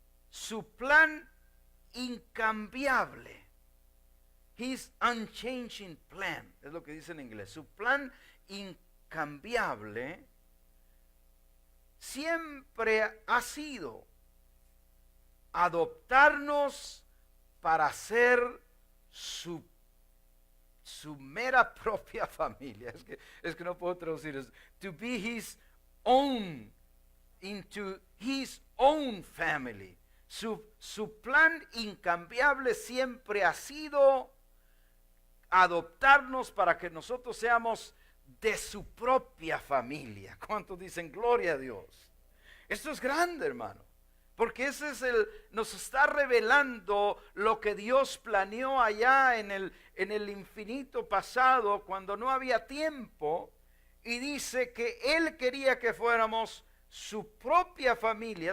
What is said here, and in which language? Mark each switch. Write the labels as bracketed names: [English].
[Spanish] su plan incambiable, [English] His unchanging plan, [Spanish] es lo que dice en inglés, su plan incambiable siempre ha sido adoptarnos para ser su mera propia familia. Es que no puedo traducir eso. [English] To be His own, into His own family. [Spanish] Su plan incambiable siempre ha sido adoptarnos para que nosotros seamos de su propia familia. ¿Cuántos dicen gloria a Dios? Esto es grande, hermano, Porque nos está revelando lo que Dios planeó allá en el infinito pasado, cuando no había tiempo, y dice que Él quería que fuéramos su propia familia.